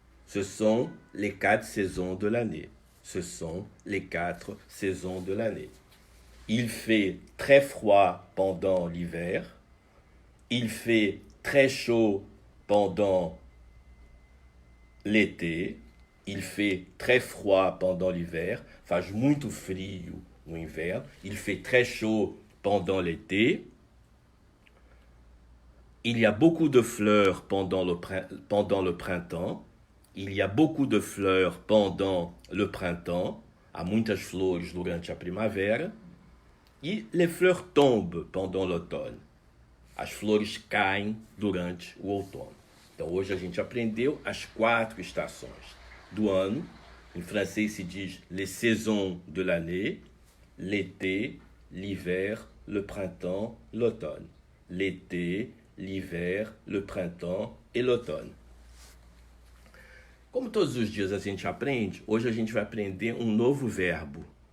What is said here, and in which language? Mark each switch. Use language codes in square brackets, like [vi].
[fr] Ce sont les 4 saisons de l'année. Ce sont les 4 saisons de l'année. Il fait très froid pendant l'hiver. Il fait très chaud pendant l'été. Il fait très froid pendant l'hiver. [pt] Faz muito frio no inverno. [fr] Il fait très chaud pendant l'été. Il y a beaucoup de fleurs pendant le printemps. Il y a beaucoup de fleurs pendant le printemps. [pt] Há muitas flores durante a primavera. [fr] E les fleurs tombent pendant l'automne. [pt] As flores caem durante o outono. Então hoje a gente aprendeu as 4 estações do ano. Em francês se diz [fr] les saisons de l'année. L'été, l'hiver, le printemps, l'automne. L'été, l'hiver, le printemps et l'automne. [pt] Como todos os dias a gente aprende, hoje a gente vai aprender um novo verbo.